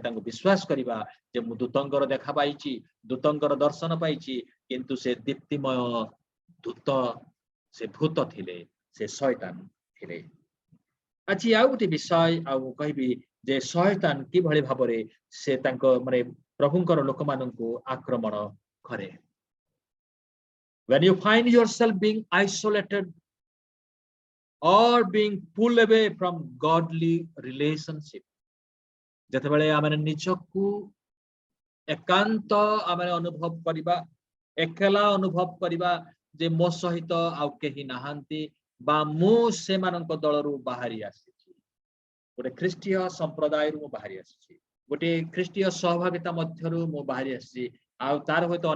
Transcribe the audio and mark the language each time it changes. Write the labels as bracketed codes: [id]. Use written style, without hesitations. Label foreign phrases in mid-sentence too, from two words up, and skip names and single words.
[or] ତାଙ୍କୁ ବିଶ୍ୱାସ କରିବା ଯେ ମୁଁ ଦୂତଙ୍କର ଦେଖା ପାଇଛି ଦୂତଙ୍କର ଦର୍ଶନ ପାଇଛି କିନ୍ତୁ ସେ ଦୀପ୍ତିମୟ ଦୂତ ସେ ଭୂତ ଥିଲେ ସେ ଶୟତାନ ଥିଲେ ଆଜି ଆଉ ଗୋଟେ ବିଷୟ ଆଉ କହିବି ଯେ ଶୟତାନ କି ଭଳି ଭାବରେ ସେ ତାଙ୍କୁ ମାନେ ପ୍ରଭୁଙ୍କର ଲୋକ ମାନଙ୍କୁ ଆକ୍ରମଣ କରେ [en] when you find yourself being isolated or being pulled away from godly relationship [or] ଯେତେ ବେଳେ ଆମେ ନିଜକୁ ଏକାନ୍ତ ଆମେ ଅନୁଭବ କରିବା ଏକେଲା ଅନୁଭବ କରିବା ଯେ ମୋ ସହିତ ଆଉ କେହି ନାହାନ୍ତି ବା ମୁଁ ସେ ମାନଙ୍କ ଦଳରୁ ବାହାରି ଆସିଛି ଗୋଟେ ଖ୍ରୀଷ୍ଟୀୟ ସମ୍ପ୍ରଦାୟ ରୁ ବାହାରି ଆସିଛି ଗୋଟେ ଖ୍ରୀଷ୍ଟୀୟ ସହଭାଗିତା ମଧ୍ୟରୁ ମୋ ବାହାରି ଆସିଛି ଆଉ ତାର ହୋଇ ତ